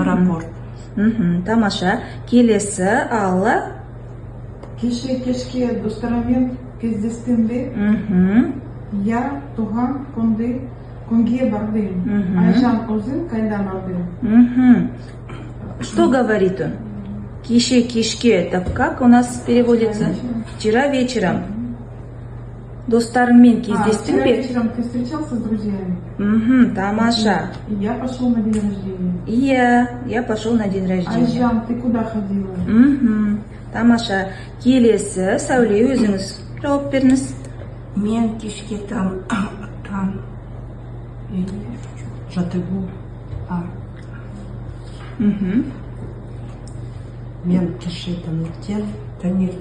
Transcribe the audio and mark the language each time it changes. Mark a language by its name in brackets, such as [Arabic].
[Kazakh] Аэропорт. Мгм, тамаша. Келесі, Алла. Кешке достарыммен кездестім бе? Мгм. Я туған күнге бардым. Мгм. Айжан, өзің қайда бардың? [Russian] Мгм. Что говорит он? Кешке, это как у нас переводится? Вчера вечером. [Kazakh] Достарыңмен кездестің [Russian] Вчера [Kazakh] бе? [Russian] вечером ты встречался с друзьями? [Kazakh] Мгм, тамаша. [Russian] И я пошел на день рождения. Я пошел на день рождения. Айжан, ты куда ходила? [Kazakh] Мхм, тамаша. Келесі, Сәуле, өзіңіз жауап беріңіз. Мен кешке там Жаттығу. Мхм. Мен кеше таңертең.